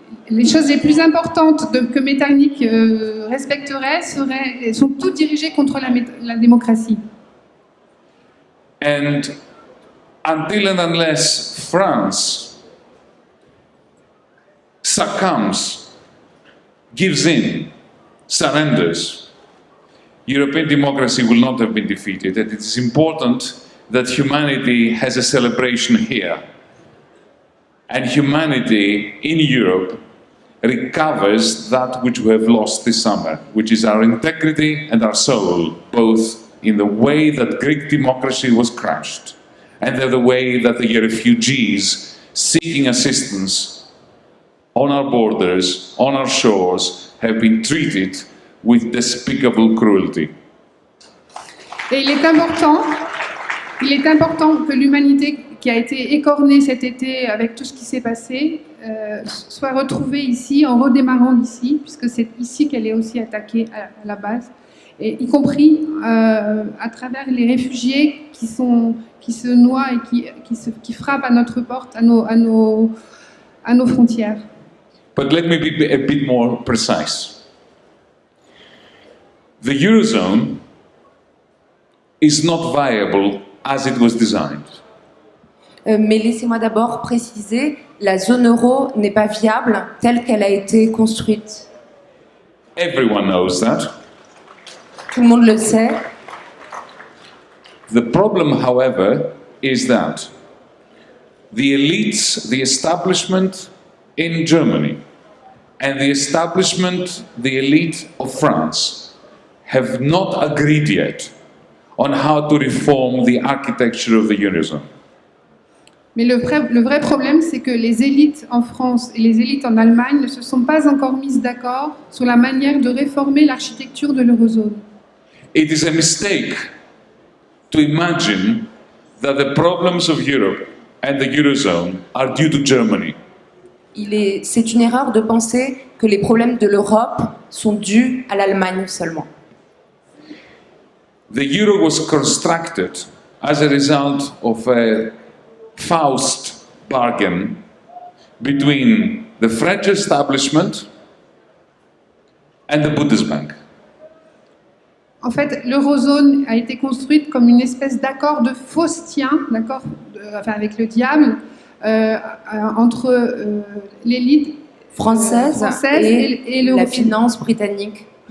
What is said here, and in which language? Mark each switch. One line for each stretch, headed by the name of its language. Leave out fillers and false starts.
French: Les choses les plus importantes que Metternich respecterait sont toutes dirigées contre la démocratie.
English: And until and unless France succumbs, gives in, surrenders, European democracy will not have been defeated, and it is important that humanity has a celebration here. And humanity in Europe recovers that which we have lost this summer, which is our integrity and our soul, both in the way that Greek democracy was crushed and in the way that the refugees seeking assistance on our borders, on our shores, have been treated with despicable cruelty.
French: Et il est important que l'humanité qui a été écorné cet été avec tout ce qui s'est passé, soit retrouvée ici, en redémarrant d'ici, puisque c'est ici qu'elle est aussi attaquée à la base, et y compris à travers les réfugiés qui se noient et qui frappent à notre porte, à nos frontières.
English: But let me be a bit more precise. The Eurozone is not viable as it was designed.
French: Mais laissez-moi d'abord préciser, la zone euro n'est pas viable telle qu'elle a été construite.
English: Everyone knows that.
French: Tout le monde le sait.
English: The problem, however, is that the elites, the establishment in Germany, and the establishment, the elite of France, have not agreed yet on how to reform the architecture of the Eurozone.
French: Mais le vrai problème, c'est que les élites en France et les élites en Allemagne ne se sont pas encore mises d'accord sur la manière de réformer l'architecture de l'eurozone.
English: It is a mistake to imagine that the problems of Europe and the Eurozone are due to Germany.
French: C'est une erreur de penser que les problèmes de l'Europe sont dus à l'Allemagne seulement.
English: The euro was constructed as a result of a Faust bargain between the French establishment and the Bundesbank.
French: En fait, l'eurozone a été construite comme une espèce d'accord de faustien, avec le diable, entre l'élite française et la finance britannique.